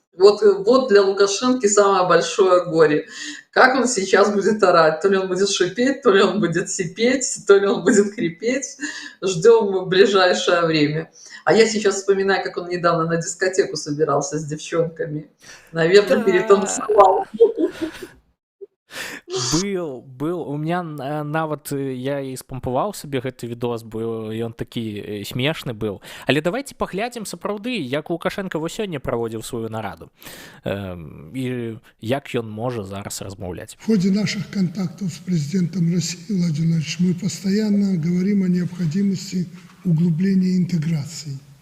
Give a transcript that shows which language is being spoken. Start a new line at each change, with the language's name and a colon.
Russian: Вот для Лукашенко самое большое горе. Как он сейчас будет орать? То ли он будет шипеть, то ли он будет сипеть, то ли он будет хрипеть. Ждем в ближайшее время. А я сейчас вспоминаю, как он недавно на дискотеку собирался с девчонками. Наверное, перетанцевал. Был у меня
Belarusian: нават я і спампаваў сабе гэты відос, бо ён такі смешны быў. Але давайте паглядзім сапраўды, як Лукашенко вось сёння праводзіў сваю нараду і як ён можа зараз размаўляць.
Russian: В ходе наших контактов с президентом России Владимиром Владимировичем мы постоянно говорим о необходимости углубления интеграции.